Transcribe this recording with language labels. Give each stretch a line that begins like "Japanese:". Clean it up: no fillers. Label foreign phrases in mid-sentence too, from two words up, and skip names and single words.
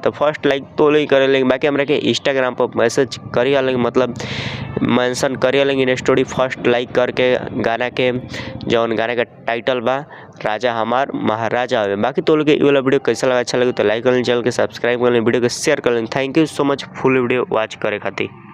Bhojpuri: तो
English: first like
Bhojpuri: तो लोग करे लेंगे बाकी हमरा के इंस्टाग्राम पर मैसेज करिए लेंगे मतलब मेंशन करिए लेंगे
English: in story first like
Bhojpuri: करके गाना के जौन गाने का टाइटल बा राजा हमार महाराजा हवे। बाकी तो लोग ये वाला वीडियो कैसा लगा अच्छा लगे तो लाइक कर लें चैनल के सब्सक्राइब कर लें वीडियो को शेयर कर लें।
English: thank you so much full video watch करे खातिर।